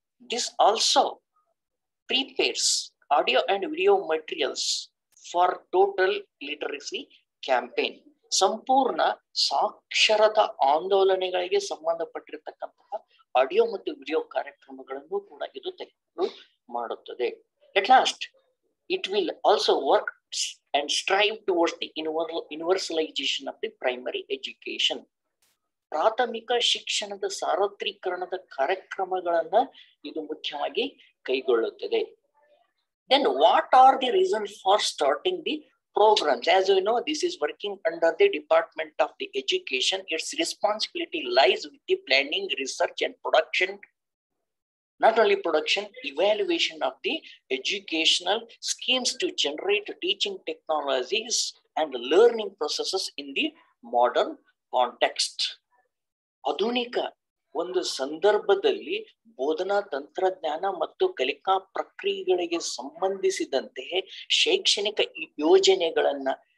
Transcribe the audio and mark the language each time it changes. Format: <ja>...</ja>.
<en>This also prepares audio and video materials for total literacy campaign.</en> <kn>ಸಂಪೂರ್ಣ ಸಾಕ್ಷರತಾ ಆಂದೋಲನೆಗಳಿಗೆ ಸಂಬಂಧಪಟ್ಟಿರತಕ್ಕಂತಹ audio ಮತ್ತು video ಕಾರ್ಯಕ್ರಮಗಳನ್ನು ಕೂಡ ಇದು ತಯಾರು ಮಾಡುತ್ತದೆ.</kn> <en>At last, it will also work and strive towards the universalization of the primary education.</en> <kn>ಪ್ರಾಥಮಿಕ ಶಿಕ್ಷಣದ ಸಾರ್ವತ್ರೀಕರಣದ ಕಾರ್ಯಕ್ರಮಗಳನ್ನ ಇದು ಮುಖ್ಯವಾಗಿ ಕೈಗೊಳ್ಳುತ್ತದೆ.</kn> <en>Then what are the reasons for starting the programs? As you know, this is working under the Department of the Education. Its responsibility lies with the planning, research and production. Not only production, evaluation of the educational schemes to generate teaching technologies and learning processes in the modern context.</en> <kn>ಆಧುನಿಕ ಒಂದು ಸಂದರ್ಭದಲ್ಲಿ ಬೋಧನಾ ತಂತ್ರಜ್ಞಾನ ಮತ್ತು ಕಲಿಕಾ ಪ್ರಕ್ರಿಯೆಗಳಿಗೆ ಸಂಬಂಧಿಸಿದಂತೆ ಶೈಕ್ಷಣಿಕ ಯೋಜನೆಗಳನ್ನ,</kn>